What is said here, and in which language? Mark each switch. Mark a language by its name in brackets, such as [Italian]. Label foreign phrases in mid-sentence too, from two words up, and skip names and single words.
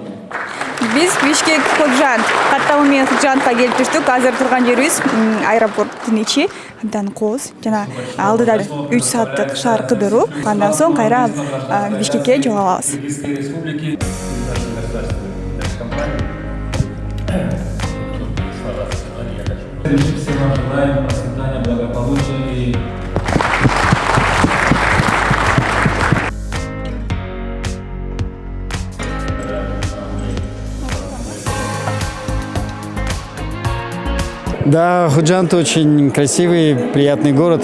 [Kyrgyz] Биз Бишкек Худжанд каттамы менен Худжандга келип түштүк. Азыр турган жерибиз аэропорттун ичи. Абдан кооз жана алдыда 3 сааттык шаар кыдыруу. Андан соң кайра Бишкекке жол алабыз. [Russian] Всем вам желаем процветания, благополучия и Да, Худжант очень красивый, приятный город.